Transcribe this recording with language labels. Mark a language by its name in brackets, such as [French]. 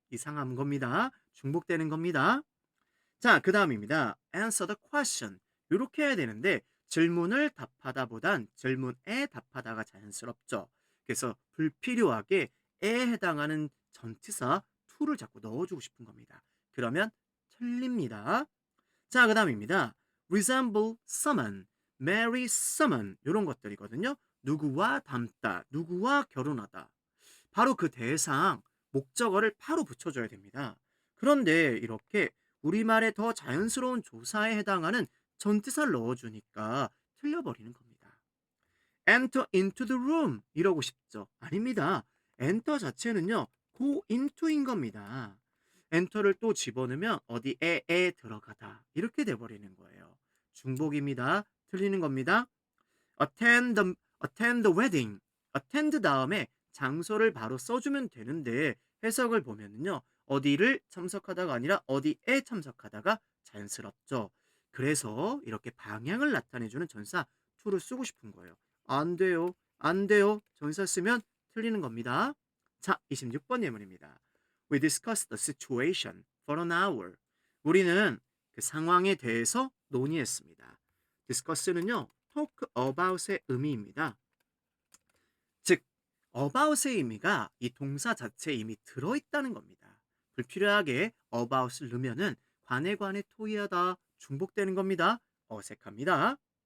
[Korean] 이상한 겁니다. 중복되는 겁니다. 자, 그 다음입니다. [English] answer the question. [Korean] 이렇게 해야 되는데 질문을 답하다 보단 질문에 답하다가 자연스럽죠. 그래서 불필요하게 에 해당하는 전치사 to를 자꾸 넣어주고 싶은 겁니다. 그러면 틀립니다. 자, 그 다음입니다. [English] resemble someone, marry someone [Korean] 이런 것들이거든요. 누구와 닮다, 누구와 결혼하다. 바로 그 대상, 목적어를 바로 붙여줘야 됩니다. 그런데 이렇게 우리말의 더 자연스러운 조사에 해당하는 전치사를 넣어주니까 틀려버리는 겁니다. [English] enter into the room [Korean] 이러고 싶죠? 아닙니다. enter 자체는요, go into인 겁니다. 엔터를 또 집어넣으면 어디에 들어가다 이렇게 돼버리는 거예요. 중복입니다. 틀리는 겁니다. [English] attend the wedding. [Korean] attend 다음에 장소를 바로 써주면 되는데 해석을 보면은요. 어디를 참석하다가 아니라 어디에 참석하다가 자연스럽죠. 그래서 이렇게 방향을 나타내주는 전사 to를 쓰고 싶은 거예요. 안 돼요. 안 돼요. 전사 쓰면 틀리는 겁니다. 자, 26번 예문입니다. [English] We discussed the situation for an hour. [Korean] 우리는 그 상황에 대해서 논의했습니다. discuss는요. talk about의 의미입니다. 즉, about의 의미가 이 동사 자체에 이미 들어있다는 겁니다. 불필요하게 about을 넣으면은 관에 토의하다 중복되는 겁니다. 어색합니다.